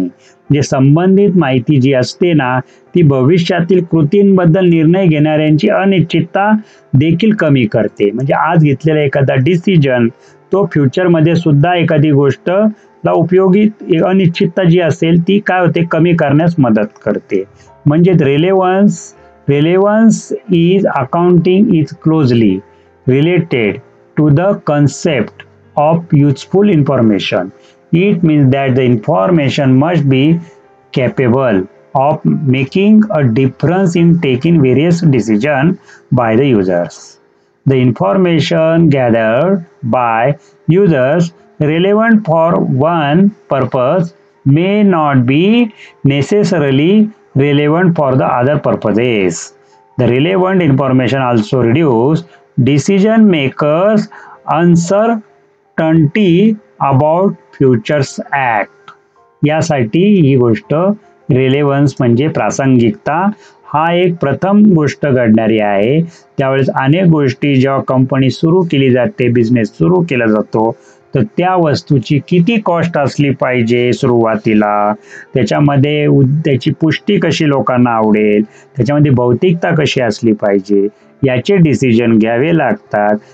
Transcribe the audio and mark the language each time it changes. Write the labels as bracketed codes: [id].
[mr] म्हणजे संबंधित माहिती जी असते ना, ती भविष्यातील कृतींबद्दल निर्णय घेणाऱ्यांची अनिश्चितता देखील कमी करते. म्हणजे आज घेतलेला एखादा डिसिजन तो फ्युचरमध्ये सुद्धा एखादी गोष्ट ला उपयोगी अनिश्चितता जी असेल ती काय होते? कमी करण्यास मदत करते. म्हणजे [en] Relevance is accounting is closely related to the concept of useful information. It means that the information must be capable of making a difference in taking various decisions by the users. The information gathered by users relevant for one purpose may not be necessarily relevant for the other purposes. The relevant information also reduce decision makers uncertainty about futures act. [mr] यासाठी ही गोष्ट relevance म्हणजे प्रासंगिकता हा एक प्रथम गोष्ट घडणारी आहे. त्यावेळेस अनेक गोष्टी जेव्हा कंपनी सुरू केली जाते, बिझनेस सुरू केला जातो, तर त्या वस्तूची किती कॉस्ट असली पाहिजे सुरुवातीला, त्याच्यामध्ये त्याची पुष्टी कशी लोकांना आवडेल, त्याच्यामध्ये भौतिकता कशी असली पाहिजे, याचे डिसिजन घ्यावे लागतात.